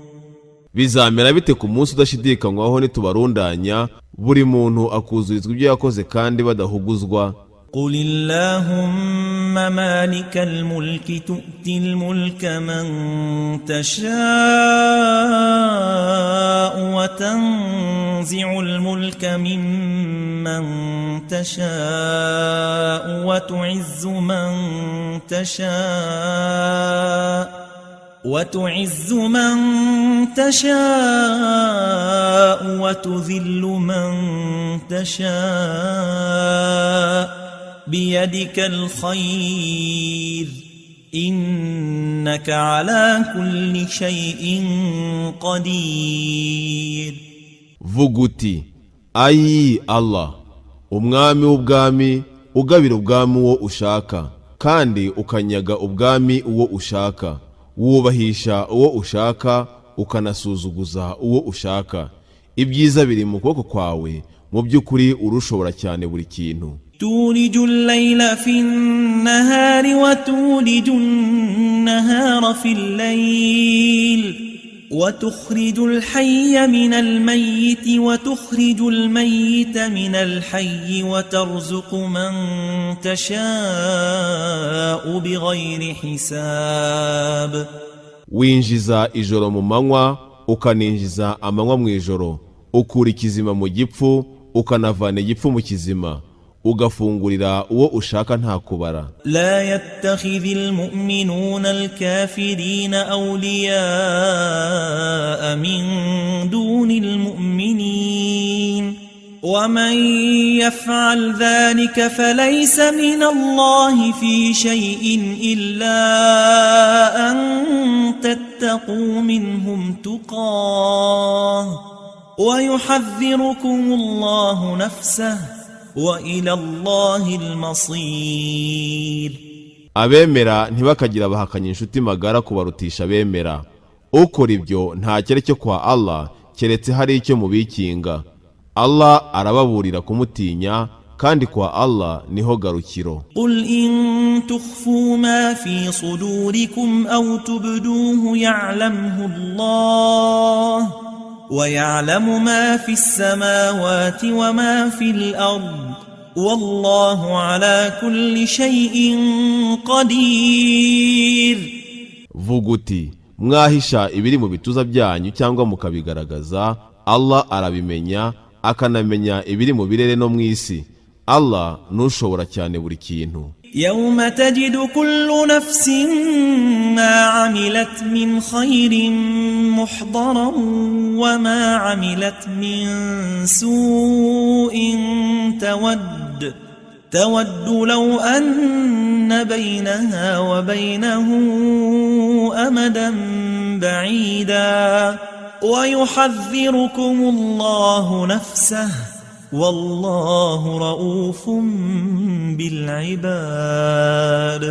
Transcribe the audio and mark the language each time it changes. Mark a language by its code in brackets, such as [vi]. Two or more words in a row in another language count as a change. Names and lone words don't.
[rw] Bizamera bite ku munsi udashidikanywaho nitubarundanya, buri muntu akuzurizwa ibyo yakoze kandi badahuguzwa? [ar] قل اللهم مالك الملك تؤتي الملك من تشاء وتنزع الملك ممن تشاء وتعز من تشاء وتذل من تشاء بيدك الخير إنك على كل شيء قدير. [rw] Vuga uti ayi Allah, umwami w'ubwami, ugabira ubwami uwo ushaka kandi ukanyaga ubwami uwo ushaka, wubahisha uwo ushaka ukanasuzuguza uwo ushaka. Ibyiza biri mu kuboko kwawe, mu by'ukuri urushobora cyane buri kintu. [ar] تولج الليل في النهار وتولج النهار في الليل وتخرج الحي من الميت وتخرج الميت من الحي وترزق من تشاء بغير حساب. [rw] Winjiza ijoro mu manywa ukaninjiza amanywa mu ijoro, ukura ikizima mu gipfu ukanavana igipfu mu kizima, ugafungurira uwo ushaka nta kubara. [ar] لا يتخذ المؤمنون الكافرين أولياء من دون المؤمنين ومن يفعل ذلك فليس من الله في شيء إلا أن تتقوا منهم تقاه ويحذركم الله نفسه وإلى الله المصير. [rw] Abemera ntibakagira bahakanya inshuti magara kubarutisha abemera. Ukora ibyo nta cyere cyo kwa Allah keretse hari icyo mubikinga. Allah arababurira kumutinya kandi kwa Allah niho garukiro. [ar] قل إن تخفوا ما في صدوركم أو تبدوه يعلمه الله ويعلم ما في السماوات وما في الأرض والله على كل شيء قدير. [rw] Vuguti mwahisha ibiri mu bituza byanyu cyangwa mukabigaragaza, Allah arabimenya akanamenya ibiri mu birere no mu isi. Allah nushobora cyane buri kintu. [ar] يوم تجد كل نفس ما عملت من خير محضرا وما عملت من سوء تود لو أن بينها وبينه أمدا بعيدا ويحذركم الله نفسه والله رؤوف بالعباد.